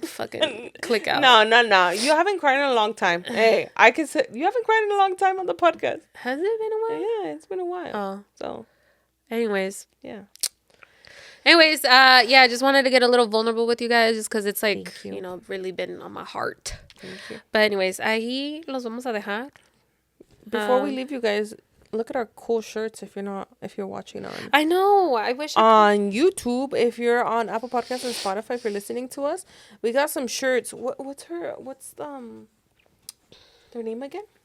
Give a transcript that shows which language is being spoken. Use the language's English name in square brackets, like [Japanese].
[English] Fucking click out. No. You haven't cried in a long time. Hey, I can say you haven't cried in a long time on the podcast. Has it been a while? Yeah, it's been a while. Oh. So, Anyways. yeah. Yeah, I just wanted to get a little vulnerable with you guys just because it's like, Thank you. really been on my heart. Thank you. [Spanish] But anyways, ahí los vamos a dejar. [English] Before we leave you guys, look at our cool shirts if you're watching on. I know. I wish on YouTube, if you're on Apple Podcasts and Spotify, if you're listening to us, we got some shirts. What's their name again?